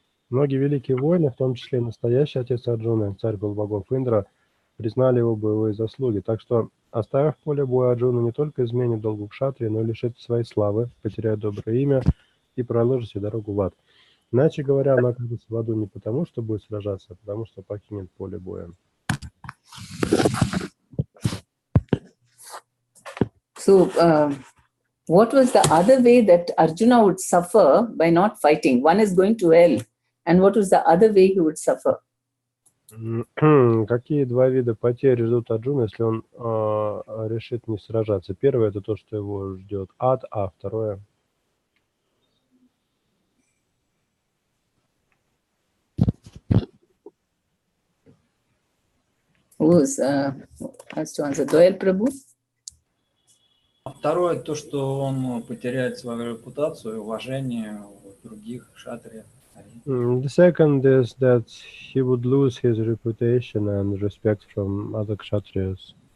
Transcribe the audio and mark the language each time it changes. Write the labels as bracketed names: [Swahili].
[Russian] Многие великие воины, в том числе и настоящий отец Арджуны, царь полубогов Индра, признали его боевые заслуги. Так что, оставив поле боя, Арджуна не только изменит долгу кшатрии, но и лишит своей славы, потеряет доброе имя и проложит себе дорогу в ад. Иначе говоря, он окажется в аду не потому, что будет сражаться, а потому, что покинет поле боя. [English] So, what was the other way that Arjuna would suffer by not fighting? One is going to hell. And what was the other way he would suffer? [Russian] Какие два вида потерь ждут Арджуна, если он решит не сражаться? Первое – это то, что его ждет ад, а второе… [English] Who has to answer? Doyal Prabhu? [Russian] Второе, то, что он потеряет свою репутацию и уважение у других кшатриев. [English] The second is that he would lose his reputation and respect from other kshatriyas.